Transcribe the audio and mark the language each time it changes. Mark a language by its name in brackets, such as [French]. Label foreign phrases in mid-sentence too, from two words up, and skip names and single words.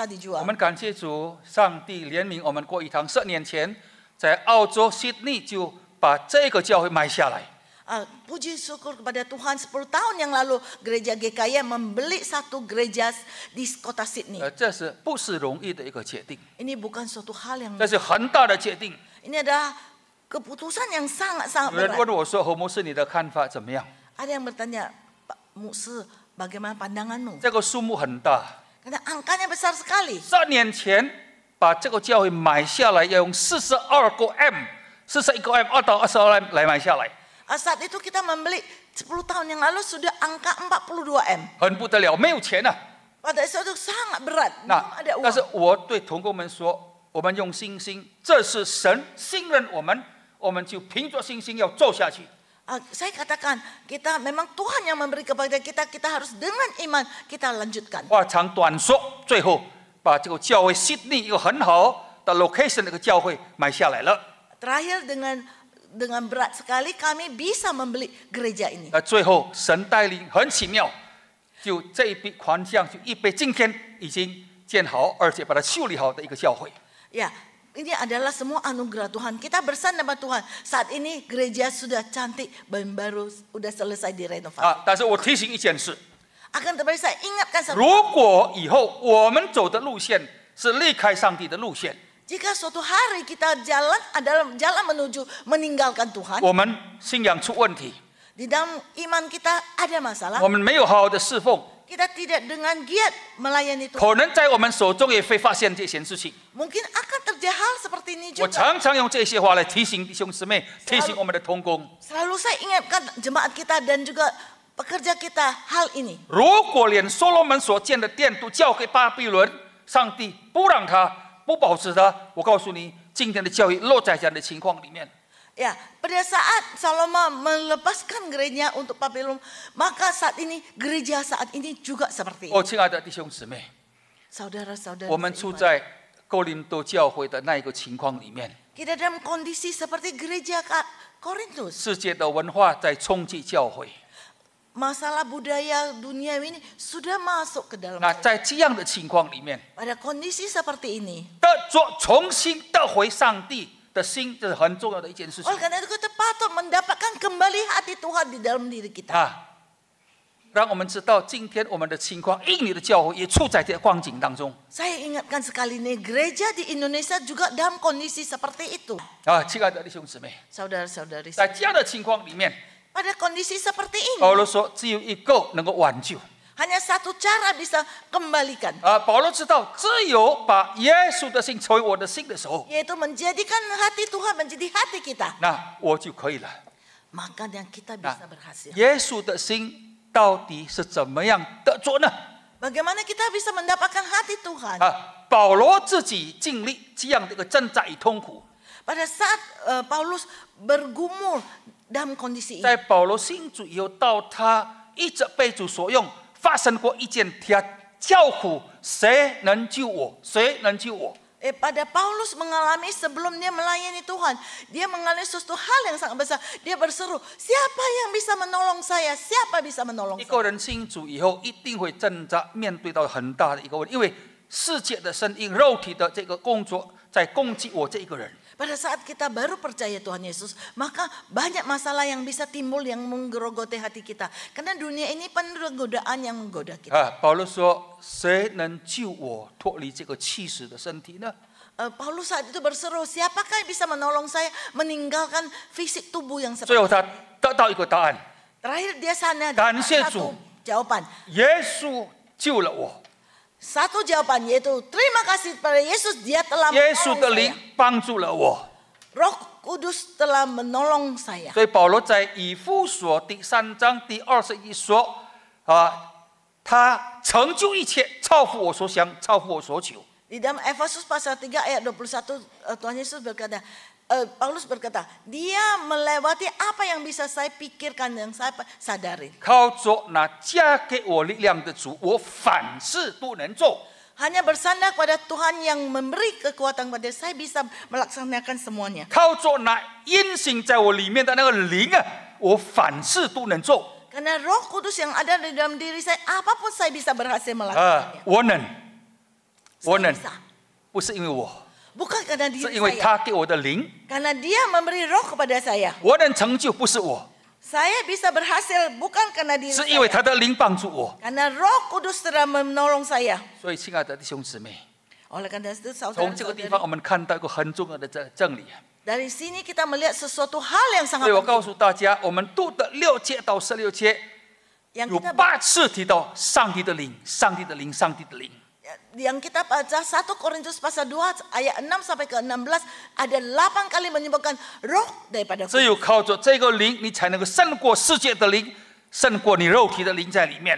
[Chinese] 我 [Indonesian] dijual. [Chinese] 们感谢主，上帝怜悯我们。过一堂10年前，在澳洲悉尼就把这个教会买下来。 [Indonesian] Puji syukur kepada Tuhan 10 tahun yang lalu gereja GKI membeli satu gereja di kota Sydney. [Chinese] 这是不是容易的一个决定？ [Indonesian] Ini bukan suatu hal yang [Chinese] 这是很大的决定。 [Indonesian] ini adalah keputusan yang sangat-sangat [Chinese] 有人 [Indonesian] berat. [Chinese] 问我说：“侯牧师，你的看法怎么样 [Indonesian] Ada yang bertanya, Pak Musa, bagaimana pandanganmu? [Chinese] 这个数目很大。 [Indonesian] Karena angkanya besar sekali. [Chinese] 10年前， 把这个教会买下来，要用42个M、41个M 到22 M 来买下来。 [Indonesian] Saat itu kita membeli 10 tahun yang lalu sudah angka 42 M. [Chinese] 很不得了，没有钱啊。 [Indonesian] Pada saat itu sangat berat, [Chinese] 那 [Indonesian] belum ada [Chinese] 但是 [Indonesian] uang. [Chinese] 我对同工们说，我们用信心，这是神信任我们，我们就凭着信心要走下去。 [Indonesian] Saya katakan, kita memang Tuhan yang memberi kepada kita, kita harus dengan iman kita lanjutkan. [Chinese] 话长短说，最后把这个教会 Sydney 一个很好的 location 的一个教会买下来了。 [Indonesian] Terakhir dengan berat sekali kami bisa membeli gereja ini. [Chinese] 那最后神带领很奇妙，就这一笔款项就预备今天已经建好，而且把它修理好的一个教会。 [Indonesian] Ya, ini adalah semua anugerah Tuhan. Kita bersama sama Tuhan. Saat ini gereja sudah cantik dan baru sudah selesai direnovasi. [Chinese] 但是我提醒一件事， [Indonesian] Akan tetapi saya ingatkan satu. [Chinese] 如果以后我们走的路线是离开上帝的路线， [Indonesian] Jika suatu hari kita jalan adalah jalan menuju meninggalkan Tuhan, [Chinese] 我们信仰出问题， [Indonesian] di dalam iman kita ada masalah, [Chinese] 我们没有好好的侍奉， [Indonesian] kita tidak dengan giat melayani Tuhan. [Chinese] 可能在我们手中也会发现这些事情。 [Indonesian] Mungkin akan terjadi hal seperti ini [Chinese] 我 [Indonesian] juga. [Chinese] 常常用这些话来提醒弟兄姊妹，提醒我们的同工。 [Indonesian] Selalu saya ingatkan jemaat kita dan juga pekerja kita hal ini. [Chinese] 如果连所罗门所建的殿都交给巴比伦，上帝不让他，不保持他，我告诉你，今天的教会落在这样的情况里面。 [Indonesian] Ya, pada saat Salomo melepaskan gerejanya untuk Babylon, maka saat ini gereja saat ini juga seperti [Chinese] 哦， [Indonesian] ini. [Chinese] 亲爱的弟兄姊妹， [Indonesian] Saudara-saudara, [Chinese] 我们处 [Indonesian] seiman. [Chinese] 在哥林多教会的那一个情况里面， [Indonesian] Kita dalam kondisi seperti gereja Korintus. [Chinese] 世界的文化在冲击教会。 [Indonesian] Masalah budaya dunia ini sudah masuk ke dalam. [Chinese] 那在这样的情况里面， [Indonesian] Pada kondisi seperti ini, [Chinese] 重新得回上帝的心，这是很重要的一件事情 [Indonesian] oleh karena itu kita patut mendapatkan kembali hati Tuhan di dalam diri kita. [Chinese] 啊。让我们知道，今天我们的情况，印尼的教会也处在这个光景当中 [Indonesian] Saya ingatkan sekali nih, gereja di Indonesia juga dalam kondisi seperti itu. [Chinese] 啊，亲爱的弟兄姊妹， [Indonesian] Saudara-saudari, [Chinese] 在这样的情况里面， [Indonesian] pada kondisi seperti ini, [Chinese] 保罗说，只有一个能够挽救 [Indonesian] hanya satu cara bisa kembalikan, [Chinese] 啊。保罗知道，只有把耶稣的心成为我的心的时候， [Indonesian] yaitu menjadikan hati Tuhan menjadi hati kita. [Chinese] 那我就可以了。 [Indonesian] Maka yang kita bisa berhasil. [Chinese] 耶稣的心到底是怎么样得着呢？ [Indonesian] Bagaimana kita bisa mendapatkan hati Tuhan? [Chinese] 啊，保罗自己经历这样的一个挣扎与痛苦， [Indonesian] Pada saat Paulus bergumul dalam kondisi ini, [Chinese] 在保罗信主以后，到他一直被主所用，发生过一件他叫苦：谁能救我？谁能救我？ [Indonesian] pada Paulus mengalami sebelum dia melayani Tuhan, dia mengalami sesuatu hal yang sangat besar. Dia berseru, siapa yang bisa menolong saya? Siapa bisa menolong [Chinese] 一 [Indonesian] saya? [Chinese] 个人信主以后，一定会挣扎，面对到很大的一个问题，因为世界的声音、肉体的这个工作在攻击我这一个人。 [Indonesian] Pada saat kita baru percaya Tuhan Yesus, maka banyak masalah yang bisa timbul yang menggerogoti hati kita. Karena dunia ini penuh godaan yang menggoda kita. [Chinese] 啊，保罗说：“谁能救我脱离这个气死的身体呢？” [Indonesian] Paulus saat itu berseru, siapakah yang bisa menolong saya meninggalkan fisik tubuh yang [Chinese] 最 [Indonesian] seperti [Chinese] 后他得到一个答案： [Indonesian] Terakhir dia sana Gansezu. satu jawaban. [Chinese] 耶稣救了我， [Indonesian] Satu jawaban yaitu terima kasih kepada Yesus, dia telah [Chinese] 耶稣 [Indonesian] menolong [Chinese] 的 [Indonesian] saya. [Chinese] 灵帮助了我。 [Indonesian] Roh Kudus telah menolong saya. [Chinese] 所以保罗在以弗所第3章第21说：“啊，他成就一切，超乎我所想，超乎我所求。” [Indonesian] Di dalam Efesus pasal 3 ayat 21 Tuhan Yesus berkata, Paulus berkata, dia melewati apa yang bisa saya pikirkan dan saya sadari. [Chinese] 靠着那加给我力量的主，我凡事都能做。 [Indonesian] Hanya bersandar pada Tuhan yang memberi kekuatan kepada saya bisa melaksanakan semuanya. [Chinese] 靠着那运行在我里面的那个灵啊，我凡事都能做。 [Indonesian] Karena Roh Kudus yang ada di dalam diri saya, apapun saya bisa berhasil [Chinese] 啊 [Indonesian] melakukannya.， [Chinese] 我能，我 [Indonesian] Saya [Chinese] 能， [Indonesian] bisa. [Chinese] 不是因为我， [Indonesian] Bukan karena [Chinese] 是 [Indonesian] diri [Chinese] 因为 [Indonesian] saya. [Chinese] 他给我的灵。 [Indonesian] Karena dia memberi roh kepada saya. [Chinese] 我能成就，不是我， [Indonesian] Saya bisa berhasil bukan karena diri [Chinese] 是因为 [Indonesian] saya. [Chinese] 他的灵帮助我。 [Indonesian] Karena Roh Kudus telah menolong saya. [Chinese] 所以，亲爱的弟兄姊妹， [Indonesian] Oleh karena itu [Chinese] 从这个地方 [Indonesian] saudara-saudari, [Chinese] 我们看到一个很重要的真理。 [Indonesian] dari sini kita melihat sesuatu hal yang [Chinese] 所 [Indonesian] sangat [Chinese] 以我告 [Indonesian] penting. [Chinese] 诉大家，我们读的6节到16节 [Indonesian] Yang [Chinese] 有 [Indonesian] kita [Chinese] 8次提到上帝的灵，上帝的灵，上帝的灵。 [Indonesian] Yang kita baca 1 Korintus pasal 2 ayat 6 sampai ke 16 ada 8 kali menyebutkan roh daripada [Chinese] 只有靠着这个灵，你才能够胜过世界的灵，胜过你肉体的灵在里面。